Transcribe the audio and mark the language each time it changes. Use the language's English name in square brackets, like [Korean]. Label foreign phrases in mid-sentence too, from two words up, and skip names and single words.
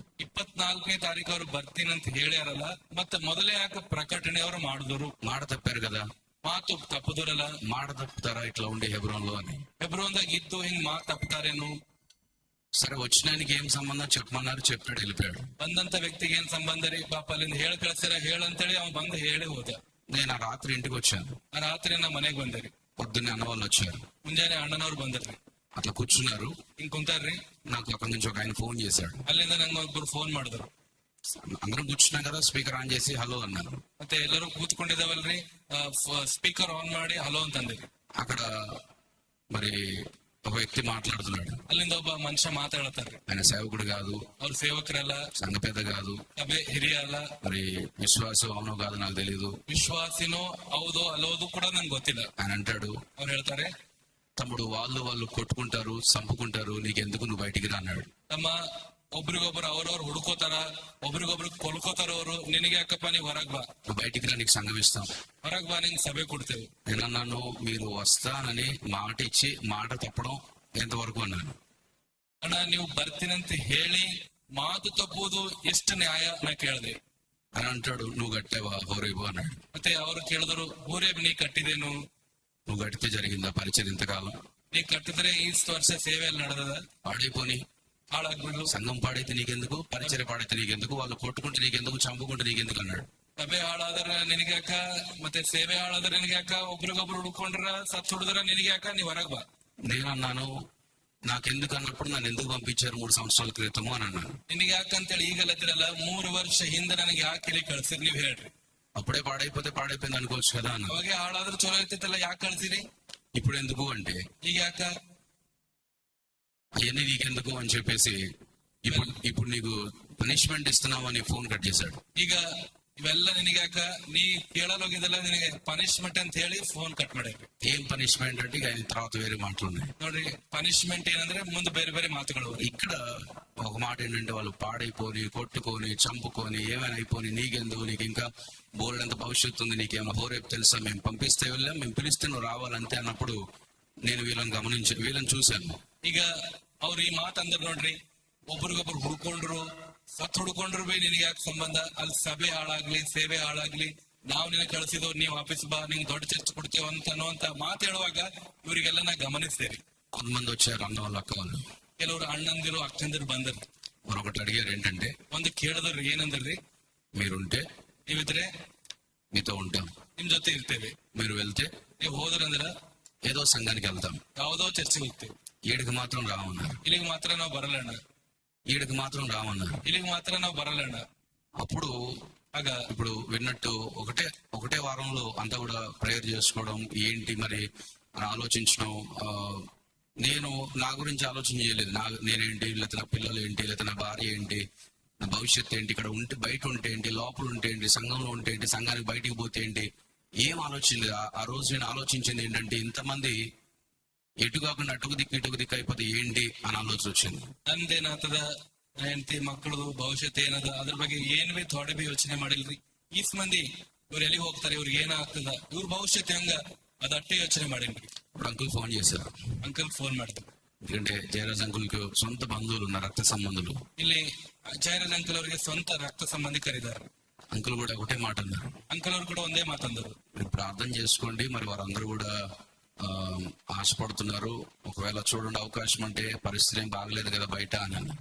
[Kannada] 24ನೇ ತಾರೀಕು ಅವ್ರು ಬರ್ತೀನಂತ ಹೇಳ್ಯಾರಲ್ಲ, ಮತ್ತೆ ಮೊದಲೇ ಯಾಕೆ ಪ್ರಕಟಣೆ ಅವರು ಮಾಡಿದ್ರು? [Telugu] మాట తప్పారు కదా, [Kannada] ಮಾತು ತಪ್ಪುದರಲ್ಲ. [Telugu] మాట తప్పుతారా ఇట్లా ఉండే హెబ్రోన్ లో అని. [Kannada] ಹೆಬ್ರೋನ್ದಾಗ ಇದ್ದು ಹಿಂಗ್ ಮಾತು ತಪ್ಪುತ್ತಾರೇನು? [Telugu] సరే వచ్చినానికి ఏం సంబంధం చెప్పమన్నారు, చెప్పాడు, వెళ్ళిపోయాడు. [Kannada] ಬಂದಂತ ವ್ಯಕ್ತಿಗೆ ಏನ್ ಸಂಬಂಧ ರೀ, ಪಾಪ ಅಲ್ಲಿಂದ ಹೇಳಿ ಕಳ್ಸ್ಯಾರ ಹೇಳಂತೇಳಿ ಅವ್ನು ಬಂದು ಹೇಳಿ ಹೋದ. [Telugu] నేను ఆ రాత్రి ఇంటికి వచ్చాను. [Kannada] ಆ ರಾತ್ರಿ ನಾ ಮನೆಗ್ ಬಂದರಿ. [Telugu] పొద్దున్నే అన్న వాళ్ళు వచ్చారు. [Kannada] ಮುಂಜಾನೆ ಅಣ್ಣನವ್ರು ಬಂದ್ರಿ. [Telugu] అట్లా కూర్చున్నారు. [Kannada] ಹಿಂಗ್ ಕುಂತಾರ್ರಿ. [Telugu] నాకు అక్కడి నుంచి ఒక ఆయన ఫోన్ చేశాడు. [Kannada] ಅಲ್ಲಿಂದ ನಂಗೆ ಒಬ್ರು ಫೋನ್ ಮಾಡಿದ್ರು. [Telugu] అందరం కూర్చున్నాం కదా, [English] speaker on [Telugu] చేసి హలో అన్నారు. [Kannada] ಮತ್ತೆ ಎಲ್ಲರೂ ಕೂತ್ಕೊಂಡಿದ್ದಾವಲ್ರಿ, [English] speaker on [Kannada] ಮಾಡಿ ಹಲೋ ಅಂತಂದಿರಿ. [Telugu] అక్కడ మరి ఒక వ్యక్తి మాట్లాడుతున్నాడు. [Kannada] ಅಲ್ಲಿಂದ ಒಬ್ಬ ಮನುಷ್ಯ ಮಾತಾಡತಾರ್ರಿ. [Telugu] ఆయన సేవకుడు కాదు, [Kannada] ಅವ್ರ ಸೇವಕರಲ್ಲ, [Telugu] సంఘ పెద్ద కాదు, [Kannada] ಸಭೆ ಹಿರಿಯ ಅಲ್ಲ, [Telugu] మరి విశ్వాసం అవునో కాదు నాకు తెలియదు. [Kannada] ವಿಶ್ವಾಸಿನೋ ಹೌದೋ ಅಲ್ಲೋದು ಕೂಡ ನಂಗೆ ಗೊತ್ತಿಲ್ಲ. [Telugu] ఆయన అంటాడు, [Kannada] ಅವ್ರು ಹೇಳ್ತಾರೆ, [Telugu] తమ్ముడు వాళ్ళు కొట్టుకుంటారు, చంపుకుంటారు, నీకెందుకు, నువ్వు బయటికి రా అన్నాడు. [Kannada] ತಮ್ಮ ಒಬ್ರಿಗೊಬ್ರು ಅವ್ರವ್ರು ಹುಡುಕೋತಾರ, ಒಬ್ರಿಗೊಬ್ರು ಕೊಲ್ಕೋತಾರ ಅವರು, ನಿನಗೆ ಯಾಕಪ್ಪ ನೀವ್ ಹೊರಗ್ ಬಾ, [Telugu] నువ్వు బయటికి రా, నీకు సంఘం ఇస్తాం. [Kannada] ಹೊರಗ್ ಬಾ, ನಿಂಗೆ ಸಭೆ ಕೊಡ್ತೇವೆ. [Telugu] నేనన్నాను, మీరు వస్తానని మాట ఇచ్చి మాట తప్పడం ఎంతవరకు అన్నాను. [Kannada] ಅಣ್ಣ ನೀವು ಬರ್ತೀನಂತ ಹೇಳಿ ಮಾತು ತಪ್ಪುವುದು ಎಷ್ಟು ನ್ಯಾಯ ನಾ ಕೇಳಿದೆ. [Telugu] అని అంటాడు, నువ్వు కట్టావా హోరేబు అన్నాడు. [Kannada] ಮತ್ತೆ ಅವರು ಕೇಳಿದ್ರು, ಊರೇಬ್ ನೀ ಕಟ್ಟಿದೇನು? [Telugu] నువ్వు కడితే జరిగిందా పరిచయం ఇంతకాలం? [Kannada] ನೀ ಕಟ್ಟಿದ್ರೆ ಇಷ್ಟು ವರ್ಷ ಸೇವೆ ಅಲ್ಲಿ ನಡೆದದ, [Telugu] పాడైపోని [Kannada] ಹಾಳಾಗ್ಬಿಡ್ಲು. [Telugu] సంఘం పాడైతే నీకెందుకు, పరిచయం పాడైతే నీకెందుకు, వాళ్ళు కొట్టుకుంటే నీకెందుకు, చంపుకుంటే నీకెందుకు అన్నాడు. [Kannada] ಸಭೆ ಹಾಳಾದ್ರ ನಿನಗೆ ಯಾಕ, ಮತ್ತೆ ಸೇವೆ ಹಾಳಾದ್ರ ನಿನಗೆ ಯಾಕ, ಒಬ್ರಿಗೊಬ್ರು ಹುಡ್ಕೊಂಡ್ರ ಸತ್ ಹುಡಿದ್ರ ನಿನಗೆ ಯಾಕ, ನೀವ್ ಹೊರಗ್ ಬಾ. [Telugu] నేనన్నాను, నాకెందుకు అన్నప్పుడు నన్ను ఎందుకు పంపించారు 3 సంవత్సరాల క్రితము అని అన్నాను. [Kannada] ನಿನಗೆ ಯಾಕಂತೇಳಿ ಈಗಲ್ಲದಿರಲ್ಲ, 3 ವರ್ಷ ಹಿಂದೆ ನನಗೆ ಯಾಕೆ ಇಲ್ಲಿ ಕಳ್ಸಿರಿ ನೀವ್ ಹೇಳ್ರಿ. [Telugu] అప్పుడే పాడైపోతే పాడైపోయింది అనుకోవచ్చు కదా అన్న. [Kannada] ಅವಾಗೆ ಹಾಳಾದ್ರೆ ಚಲೋ ಇರ್ತಿತ್ತಲ್ಲ, ಯಾಕೆ ಕಳ್ಸಿರಿ? [Telugu] ఇప్పుడు ఎందుకు అంటే, [Kannada] ಈಗ ಯಾಕ [Telugu] అవన్నీ నీకెందుకు అని చెప్పేసి ఇప్పుడు నీకు పనిష్మెంట్ ఇస్తున్నామని [English] phone cut [Telugu] చేశాడు. [Kannada] ಈಗ ಇವೆಲ್ಲ ನಿನಗೆ ಯಾಕ, ನೀ ಕೇಳಲ್ ಹೋಗಿದ್ದಲ್ಲ, ನಿನಗೆ ಪನಿಷ್ಮೆಂಟ್ ಅಂತ ಹೇಳಿ [English] phone cut [Kannada] ಮಾಡ್ಯಾರ. [Telugu] ఏం పనిష్మెంట్ అంటే ఇక ఆయన తర్వాత వేరే మాటలు ఉన్నాయి. [Kannada] ನೋಡ್ರಿ, పనిష్మెంట్ ಏನಂದ್ರೆ ಮುಂದೆ ಬೇರೆ ಬೇರೆ మాటಗಳು. [Telugu] ఇక్కడ ఒక మాట ఏంటంటే, వాళ్ళు పాడైపోని, కొట్టుకొని, చంపుకొని, ఏమైనా అయిపోని, నీకెందుకు, నీకు ఇంకా బోర్డంత భవిష్యత్తు ఉంది, నీకేమైనా హోరేపు తెలుసా, మేము పంపిస్తే వెళ్ళాం, మేము పిలిస్తే నువ్వు రావాలంతే అన్నప్పుడు నేను వీళ్ళని చూశాను. [Kannada] ಈಗ ಅವ್ರು ಈ ಮಾತಂದ್ರ ನೋಡ್ರಿ, ಒಬ್ರಿಗೊಬ್ರು ಹುಡ್ಕೊಂಡ್ರು, ಸತ್ ಹುಡ್ಕೊಂಡ್ರು ಬಿ ನಿನಗೆ ಯಾಕೆ ಸಂಬಂಧ, ಅಲ್ಲಿ ಸಭೆ ಹಾಳಾಗ್ಲಿ, ಸೇವೆ ಹಾಳಾಗ್ಲಿ, ನಾವ್ ನಿನಗೆ ಕಳ್ಸಿದೋ, ನೀವ್ ಆಫೀಸ್ ಬಾ, ನಿಂಗೆ ದೊಡ್ಡ ಚರ್ಚ್ ಕೊಡ್ತೇವ ಅನ್ನುವಂತ ಮಾತು ಹೇಳುವಾಗ ಇವ್ರಿಗೆಲ್ಲ ನಾ ಗಮನಿಸ್ತೇರಿ. [Telugu] కొంతమంది వచ్చారు, అన్న వాళ్ళు, అక్క వాళ్ళు, [Kannada] ಕೆಲವರು ಅಣ್ಣಂದಿರು ಅಕ್ಕಂದಿರು ಬಂದ್ರಿ. [Telugu] మరొకటి అడిగారు, ఏంటంటే, [Kannada] ಒಂದು ಕೇಳಿದ್ರಿ, ಏನಂದ್ರಿ, [Telugu] మీరుంటే [Kannada] ನೀವಿದ್ರೆ [Telugu] మీతో ఉంటాం, [Kannada] ನಿಮ್ ಜೊತೆ ಇರ್ತೇವೆ, [Telugu] మీరు వెళ్తే [Kannada] ನೀವ್ ಹೋದ್ರಂದ್ರ [Telugu] ఏదో సంఘానికి వెళ్తాం, [Kannada] ಯಾವ್ದೋ ಚರ್ಚೆಗೆ ಹೋಗ್ತೇವೆ, [Telugu] ఈడికి మాత్రం రామన్నారు, [Kannada] ಇಲ್ಲಿಗೆ ಮಾತ್ರ ನಾವ್ ಬರಲ್ಲಣ್ಣ, [Telugu] ఈడికి మాత్రం రామన్నారు. [Kannada] ಇಲ್ಲಿಗೆ ಮಾತ್ರ ನಾವ್ ಬರಲ್ಲಣ್ಣ. [Telugu] అప్పుడు [Kannada] ಆಗ [Telugu] ఇప్పుడు విన్నట్టు ఒకటే వారంలో అంతా కూడా ప్రేయర్ చేసుకోవడం ఏంటి మరి అని ఆలోచించడం. నేను నా గురించి ఆలోచన చేయలేదు, నేనేంటి, లేకపోతే నా పిల్లలు ఏంటి, లేకపోతే నా భార్య ఏంటి, నా భవిష్యత్తు ఏంటి, ఇక్కడ ఉంటే బయట ఉంటే ఏంటి, లోపల ఉంటే ఏంటి, సంఘంలో ఉంటే ఏంటి, సంఘానికి బయటికి పోతే ఏంటి, ఏం ఆలోచించలేదు. ఆ రోజు నేను ఆలోచించింది ఏంటంటే, ఇంతమంది ఎటు కాకుండా అటుకు దిక్కు అయిపోతే ఏంటి అని ఆలోచన వచ్చింది. [Kannada] ನಂದೇನಾಗ್ತದ, ಹೆಂಡತಿ ಮಕ್ಕಳು ಭವಿಷ್ಯತ್ ಏನದ, ಅದ್ರ ಬಗ್ಗೆ ಏನ್ ಬಿ ಥೋಡೆ ಬಿ ಯೋಚನೆ ಮಾಡಿಲ್ರಿ. ಈಸ್ ಮಂದಿ ಇವ್ರು ಎಲ್ಲಿಗೆ ಹೋಗ್ತಾರೆ, ಇವ್ರಿಗೆ ಏನಾಗ್ತದ, ಇವ್ರ ಭವಿಷ್ಯತ್ ಹೆಂಗ, ಅದಟ್ಟೆ ಯೋಚನೆ ಮಾಡಿನ್ರಿ. [Telugu] ఇప్పుడు [English] uncle phone [Telugu] చేశారు. [English] uncle phone [Kannada] ಮಾಡಿದ್ರು. [Telugu] ఎందుకంటే జయరాజ్ అంకుల్కి సొంత బంధువులు ఉన్నారు, రక్త సంబంధులు. [Kannada] ಇಲ್ಲಿ ಜಯರಾಜ್ ಅಂಕಲ್ ಅವರಿಗೆ ಸ್ವಂತ ರಕ್ತ ಸಂಬಂಧಿಕರಿದ್ದಾರೆ. [Telugu] అంకుల్ కూడా ఒకటే మాట అన్నారు, [Kannada] ಅಂಕಲ್ ಅವರು ಕೂಡ ಒಂದೇ ಮಾತಂದರು, [Telugu] మీరు ప్రార్థన చేసుకోండి, మరి వారందరూ కూడా ఆశపడుతున్నారు. ఒకవేళ చూడండి అవకాశం అంటే పరిస్థితి ఏం బాగలేదు కదా బయట అని అన్నారు.